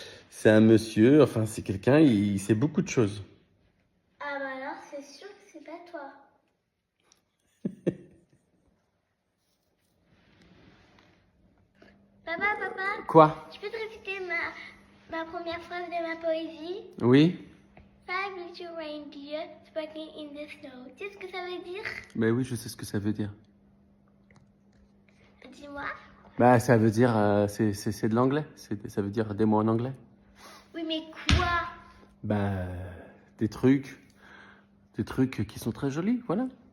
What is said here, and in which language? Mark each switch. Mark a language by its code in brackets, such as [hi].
[fr] C'est un monsieur, enfin c'est quelqu'un, il sait beaucoup de choses. Ah bah alors, c'est sûr que c'est pas toi. Papa, Quoi? tu peux te répéter ma première phrase de ma poésie? Oui? [en] Five little reindeer sparkling in the snow. [fr] Tu sais ce que ça veut dire? Ben oui, je sais ce que ça veut dire. Dis-moi. Bah, ça veut dire, c'est de l'anglais. Ça veut dire des mots en anglais. Oui, mais quoi? Bah, des trucs qui sont très jolis, voilà.